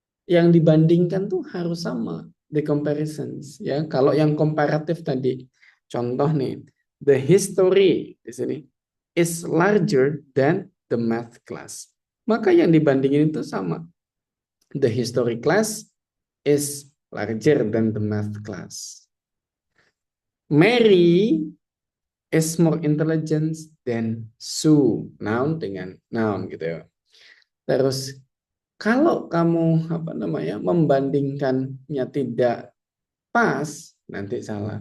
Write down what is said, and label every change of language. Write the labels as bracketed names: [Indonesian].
[Indonesian] Yang dibandingkan tuh harus sama. [English] The comparisons [Indonesian] ya. Kalau yang komparatif tadi, contoh nih, [English] the history [Indonesian] di sini [English] is larger than the math class. [Indonesian] Maka yang dibandingin itu sama. [English] The history class is larger than the math class. Mary is more intelligent than Sue. [Indonesian] Noun dengan noun gitu ya. Terus kalau kamu membandingkannya tidak pas, nanti salah.